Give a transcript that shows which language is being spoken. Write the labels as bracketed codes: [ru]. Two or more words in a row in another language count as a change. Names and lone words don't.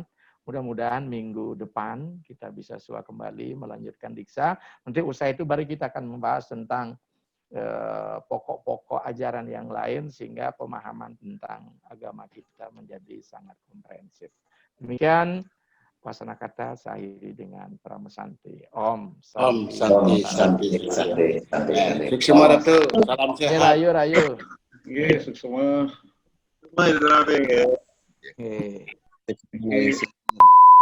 [id] Mudah-mudahan minggu depan kita bisa kembali melanjutkan Diksah. Nanti usai itu baru kita akan membahas tentang pokok-pokok ajaran yang lain sehingga pemahaman tentang agama kita menjadi sangat komprehensif. Demikian. Wasana kata saya akhiri dengan pramesanti. [sa] Om Santi. [id] Suksema Ratu, salam sehat. Rayu. Suksema. Oke.